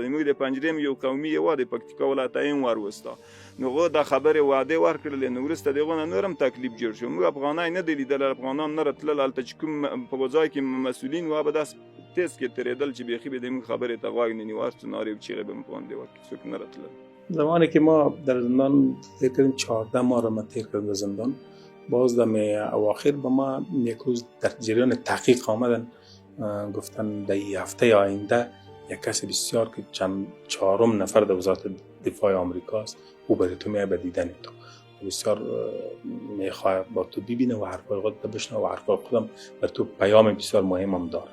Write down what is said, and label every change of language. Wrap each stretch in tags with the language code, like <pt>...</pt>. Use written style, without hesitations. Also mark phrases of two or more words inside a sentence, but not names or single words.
<ps>موږ د پنجرې م یو قومي یې وه، د پکتیکا ولایت یې وروسته. نو هغه دا خبرې وعدې ورکړلې. نو وروسته د هغو نه نور هم تکلیف جوړ شو. موږ افغانان نه دي لیدل، افغانان نه راتلل هلته چې کوم په ځای کې مسؤلین وه به داسې تیز کې تېرېدل چې بیخي به د موږ خبرې ته غوږ نه نیوه، هر څه نارې و چیغې به مو باندې وکړي، څوک نه راتلل.</ps> <fa>زمانی که ما در زندان فکر کردیم 14 ماه را ما تیر کردیم در زندان. باز دم اواخر به ما یک روز در جریان تحقیق آمدن، گفتن در هفته آینده یک کسی بسیار که چند 4 نفر در وزارت دفاع آمریکاست، او برای تو میاد به دیدن تو، بسیار میخواد با تو ببینه و حرفای خودت بشنوه و حرفای خودم بر تو پیام بسیار مهم هم داره.</fa>